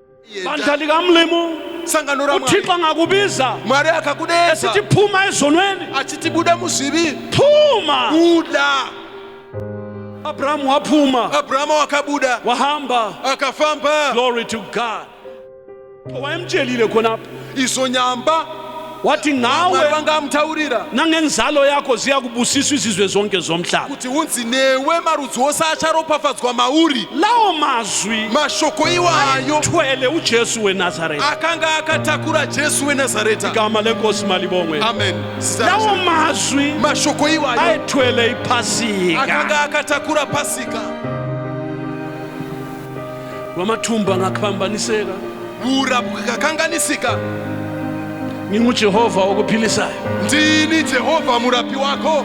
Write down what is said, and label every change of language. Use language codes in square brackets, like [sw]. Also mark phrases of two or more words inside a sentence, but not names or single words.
[nd] bandla likamlimo [sn] sangano ra Mwari. [nd] uthixo angakubiza [sn] Mwari akakudesa [nd] esithi phuma ezonweni [sn] achiti buda muzvivi, [nd] phuma. [sn] buda. [nd] Abraham waphuma [sn] Abrahamu wakabuda [nd] wahamba. [sn] akafamba. [en] Glory to God. [nd] Wayemtshelile khonapha Izo nyamba wathi Mwari ngawe [sn] vangamtaurira [nd] nangenzalo yakho ziya kubusiswa izizwe zonke zomhlaba. [sn] kuti unzi newe marudzi ose acharopafadzwa mauri. [nd] Lawo mazwi [sn] Mashoko iwayo [nd] thwele uJesu weNazaretha. [sn] akanga akatakura Jesu weNazareta. [nd] Igama lenkosi malibongwe. Amen. Lawo mazwi [sn] Mashoko iwayo [nd] ayethwele iphasika. [sn] akanga akatakura Pasika. [nd] Wamathumba ngaphambaniseka. [sn] Bura bukakanganisika. [nd] NginguJehova okuphilisayo. [sn] Ndini Jehova murapi wako.